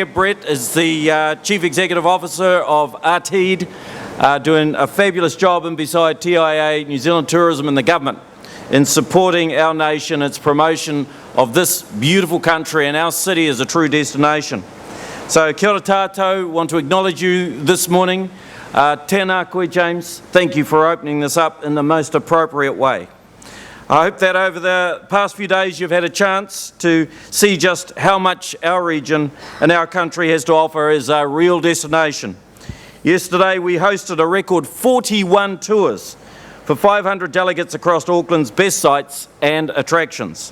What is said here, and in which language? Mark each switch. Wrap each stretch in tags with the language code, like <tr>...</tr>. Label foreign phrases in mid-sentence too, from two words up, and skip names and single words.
<en>Brett is the Chief Executive Officer of ARTID, doing a fabulous job, and beside TIA, New Zealand Tourism and the government in supporting our nation, its promotion of this beautiful country and our city as a true destination.</en> <mi>So kia ora tātou,</mi> <en>want to acknowledge you this morning.</en> <mi>Tēnā koe,</mi> <en>James, thank you for opening this up in the most appropriate way. I hope that over the past few days you've had a chance to see just how much our region and our country has to offer as a real destination. Yesterday we hosted a record 41 tours for 500 delegates across Auckland's best sites and attractions.</en>